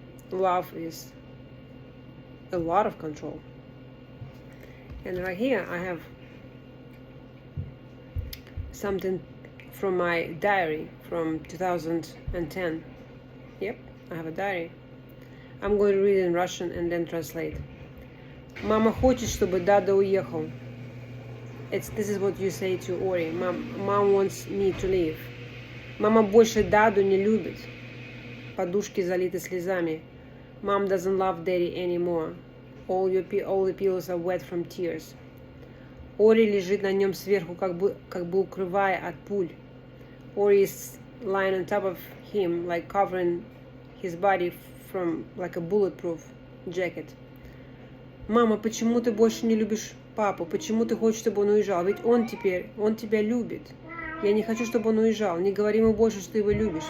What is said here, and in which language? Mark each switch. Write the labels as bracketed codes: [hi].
[en] Love is a lot of control. And right here I have something from my diary from 2010. Yep, I have a diary. I'm going to read it in Russian and then translate. [ru] Мама хочет, чтобы Дада уехал. [en] This is what you say to Ori. Mom wants me to leave. [ru] Мама больше Даду не любит. Подушки залиты слезами. [en] Mom doesn't love Daddy anymore. All the pillows are wet from tears. [ru] Ори лежит на нем сверху, как бы укрывая от пуль. [en] Ori is lying on top of him, like covering his body from like a bulletproof jacket. [ru] Мама, почему ты больше не любишь папу? Почему ты хочешь, чтобы он уезжал? Ведь он тебя любит. Я не хочу, чтобы он уезжал. Не говори ему больше, что ты его любишь.